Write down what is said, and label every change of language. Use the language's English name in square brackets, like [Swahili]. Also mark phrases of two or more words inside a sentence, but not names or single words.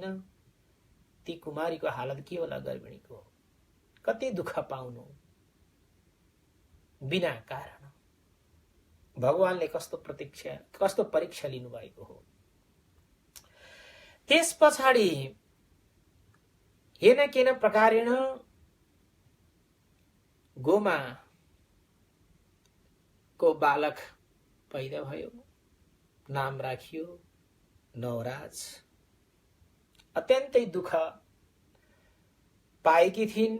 [Nepali] ती कुमारीको हालत के होला गर्भिणीको? कति दुःख पाउनु बिना कारण। भगवानले कस्तो परीक्षा लिनुभएको हो। त्यस पछाडि [Sanskrit] हेन केन प्रकारेण [Nepali] गोमा को बालक पैदा भयो। नाम राखियो नवराज। अत्यन्तै दुःख पाएकी थिइन्।